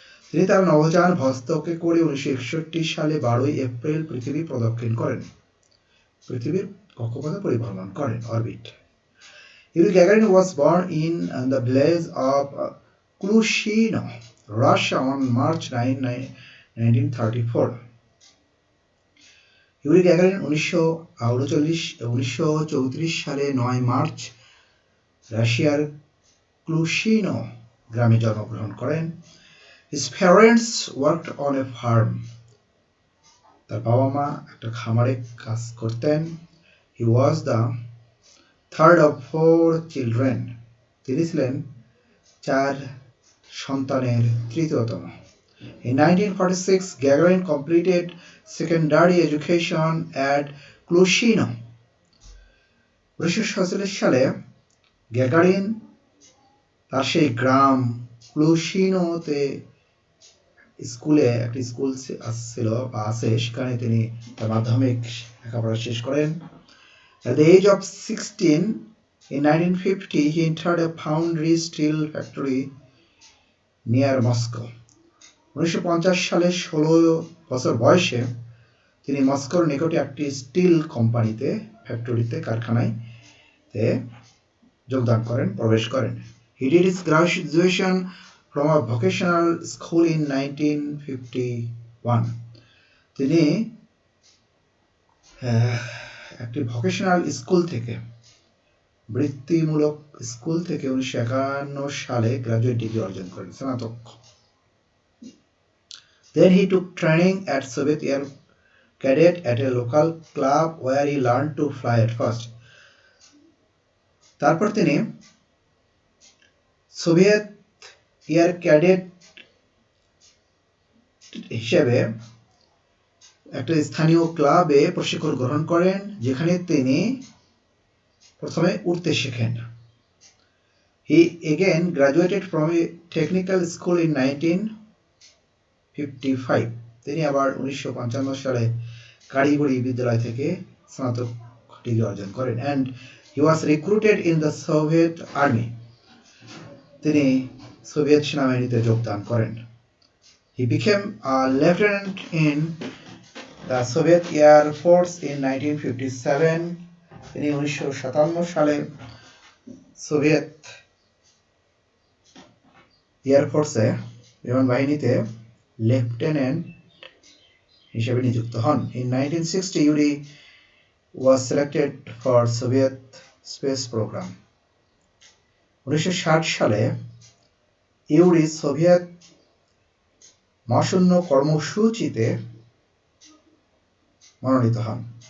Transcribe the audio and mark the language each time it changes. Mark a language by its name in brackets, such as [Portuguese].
[Bangla] তিনি তার নভোযান ভস্তকে করে 1961 সালে 12 এপ্রিল পৃথিবী প্রদক্ষিণ করেন, পৃথিবীর কক্ষপথে পরিভ্রমণ করেন, orbit. [English] Yuri Gagarin was born in the village of Klushino, Russia on March 9, 1934. [Bangla] Yuri Gagarin 1934 সালে 9 মার্চ রাশিয়ার ক্লুশিনো গ্রামে জন্মগ্রহণ করেন। [English] His parents worked on a farm. [Bangla] তার বাবা মা একটা খামারে কাজ করতেন। [English] He was the third of 4 children. [Bangla] তিনি ছিলেন 4 সন্তানের তৃতীয়তম। [English] In 1946, Gagarin completed secondary education at Klushino. [Bangla] 1947 সালে গ্যাগারিন তার সেই গ্রাম ক্লুশিনোতে স্কুলে একটি স্কুল ছিল বা আছে, সেখানে তিনি তার মাধ্যমিক লেখাপড়া শেষ করেন। [English] At the age of 16, in 1950, he entered a foundry steel factory near Moscow. [Bangla] 1950 সালে 16 বছর বয়সে তিনি মস্কোর নিকটে একটি স্টিল কোম্পানিতে, ফ্যাক্টরিতে, কারখানায় যোগদান করেন, প্রবেশ করেন। [English] He did his graduation from a vocational school in 1951. [Bangla] তিনি একটি ভোকেশনাল স্কুল থেকে, বৃত্তিমূলক স্কুল থেকে 1951 সালে গ্রাজুয়েট ডিগ্রি অর্জন করেন, স্নাতক। [English] Then he took training at Soviet Air Cadet at a local club where he learned to fly at first. [Bangla] তারপর তিনি সোভিয়েত এয়ার ক্যাডেট হিসেবে একটা স্থানীয় ক্লাবে প্রশিক্ষণ গ্রহণ করেন, যেখানে তিনি প্রথমে উড়তে শেখেন। [English] He again graduated from a technical school in 1955. [Bangla] তিনি আবার 1955 সালে কারিগরি বিদ্যালয় থেকে স্নাতক ডিগ্রি অর্জন করেন। [English] And he was recruited in the Soviet Army. [Bangla] তিনি সোভিয়েত সেনাবাহিনীতে যোগদান করেন। [English] He became a lieutenant in the Soviet Air Force in 1957. [Bangla] তিনি 1957 সালে সোভিয়েত এয়ার ফোর্সে, বিমান বাহিনীতে লেফটেন্যান্ট হিসেবে নিযুক্ত হন। [English] In 1960, Yuri was selected for Soviet space program. [Bangla] 1960 সালে ইউরি সোভিয়েত মহাশূন্য কর্মসূচিতে মনোনীত হন।